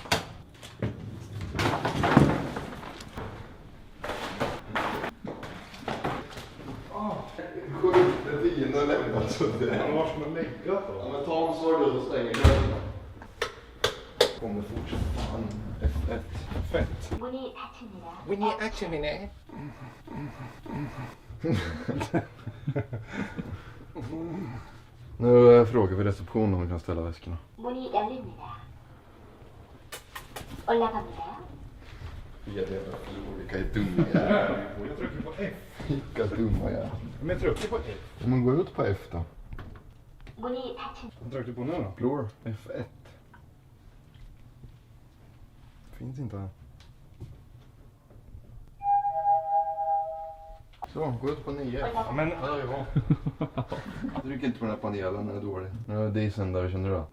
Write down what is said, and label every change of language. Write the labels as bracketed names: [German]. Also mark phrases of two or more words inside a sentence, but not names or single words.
[Swedish] Sjukt, det är dina lämnar så det är. Men var ska man lägga då? Ja men ta en sorg och stänger dörren. Kommer fortsätta. Fan, F1. Fett. [Korean] 문이 닫힙니다. [English] We need action in it. [Swedish] Nu frågar vi receptionen om vi kan ställa väskorna. [Korean] 문이 열립니다. 올라갑니다. [Swedish] Vilka är dumma jävlar. Jag trycker på F. Vilka dumma jävlar. Men jag trycker på F. Men gå ut på F då. [Korean] 문이 닫힙니다. [Swedish] Vad trycker du på nu då? Floor F1. Finns inte här. Så, gå ut på 9. Ja, men ja. Tryck inte på den här panelen, den är dålig. Nu är dieseln där, känner du det?